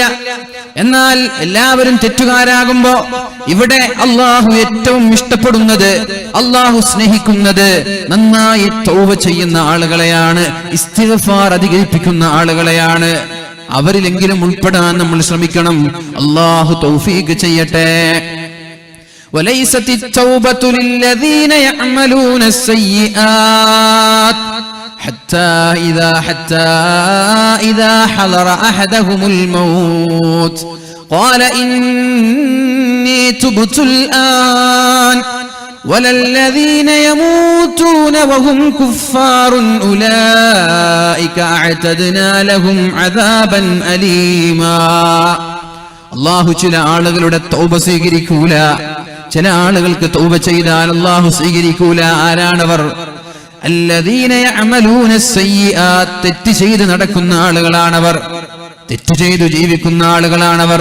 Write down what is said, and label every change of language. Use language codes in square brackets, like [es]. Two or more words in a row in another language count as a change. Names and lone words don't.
[ml] എന്നാൽ എല്ലാവരും തെറ്റുകാരാകുമ്പോ ഇവിടെ അല്ലാഹു ഏറ്റവും ഇഷ്ടപ്പെടുന്നത്, അല്ലാഹു സ്നേഹിക്കുന്നത് നന്നായി തൗബ ചെയ്യുന്ന ആളുകളെയാണ്, ഇസ്തിഗ്ഫാർ അധികരിപ്പിക്കുന്ന ആളുകളെയാണ്. അവരിലെങ്കിലും ഉൾപ്പെടാൻ നമ്മൾ ശ്രമിക്കണം. അല്ലാഹു തൗഫീഖ് ചെയ്യട്ടെ. [ar] وليست التوبة للذين يعملون السيئات حتى إذا حضر أحدهم الموت قال إني تبت الآن ولا الذين يموتون وهم كفار أولئك أعتدنا لهم عذابا أليما. [ml] അല്ലാഹു ചില ആളുകളുടെ തൗബ സ്വീകരിക്കൂല. ചില ആളുകൾക്ക് തൗബ ചെയ്താൽ അല്ലാഹു സ്വീകരിക്കൂല. ആരാണവർ? [ar] الذين يعملون السيئات, [ml] തെറ്റ് ചെയ്ത് നടക്കുന്ന ആളുകളാണവർ, തെറ്റ് ചെയ്തു ജീവിക്കുന്ന ആളുകളാണവർ.